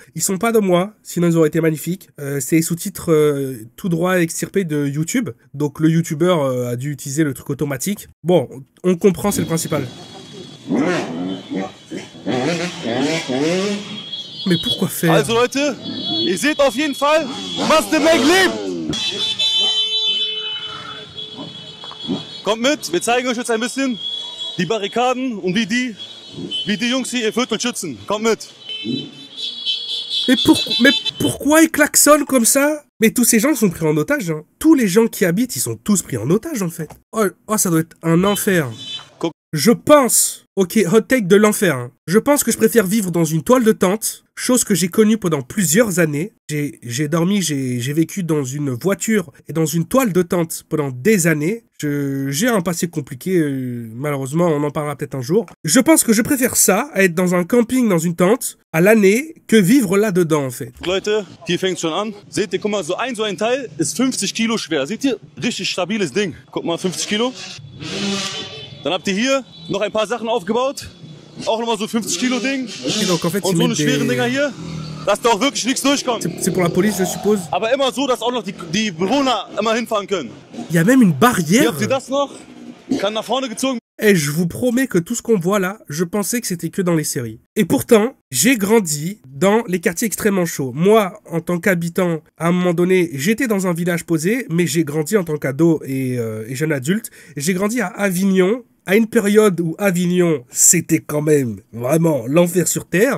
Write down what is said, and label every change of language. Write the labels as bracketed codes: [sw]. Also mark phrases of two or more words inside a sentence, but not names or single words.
[fr] Ils sont pas de moi, sinon ils auraient été magnifiques. C'est les sous-titres tout droit extirpés de YouTube. Donc le YouTuber a dû utiliser le truc automatique. Bon, on comprend, c'est le principal. Mais pourquoi faire? [de] Also Leute, ihr seht auf jeden Fall, was der Meg lebt. Kommt mit, wir zeigen euch jetzt ein bisschen die Barrikaden und wie die Jungs hier ihr Viertel schützen. Kommt mit. [fr] Mais pourquoi ils klaxonnent comme ça? Mais tous ces gens sont pris en otage. Hein. Tous les gens qui habitent, ils sont tous pris en otage en fait. Oh, ça doit être un enfer. Je pense, ok, [en] hot take [fr] de l'enfer. Hein. Je pense que je préfère vivre dans une toile de tente, chose que j'ai connue pendant plusieurs années. J'ai dormi, j'ai vécu dans une voiture et dans une toile de tente pendant des années. J'ai un passé compliqué, malheureusement, on en parlera peut-être un jour. Je pense que je préfère ça, à être dans un camping, dans une tente, à l'année, que vivre là-dedans, en fait. [de] Leute, hier fängt schon an. Seht ihr, guck mal, so ein Teil ist 50 Kilo schwer. Seht ihr? Richtig stabiles Ding. Guck mal, 50 Kilo. Dann habt ihr hier noch ein paar Sachen aufgebaut. Auch nochmal so 50 Kilo Ding. [fr] Et donc, en fait, [de] Und so eine schweren Dinger hier. Dass da auch wirklich nichts durchkommt. [fr] C'est pour la police, je suppose. [de] Aber immer so, dass auch noch die Bewohner immer hinfahren können. [fr] Il y a même une [de] Hier [fr] barrière. [de] habt ihr das noch. Kann nach vorne gezogen. [fr] Et je vous promets que tout ce qu'on voit là, je pensais que c'était que dans les séries. Et pourtant, j'ai grandi dans les quartiers extrêmement chauds. Moi, en tant qu'habitant, à un moment donné, j'étais dans un village posé, mais j'ai grandi en tant qu'ado et jeune adulte. J'ai grandi à Avignon, à une période où Avignon, c'était quand même vraiment l'enfer sur Terre.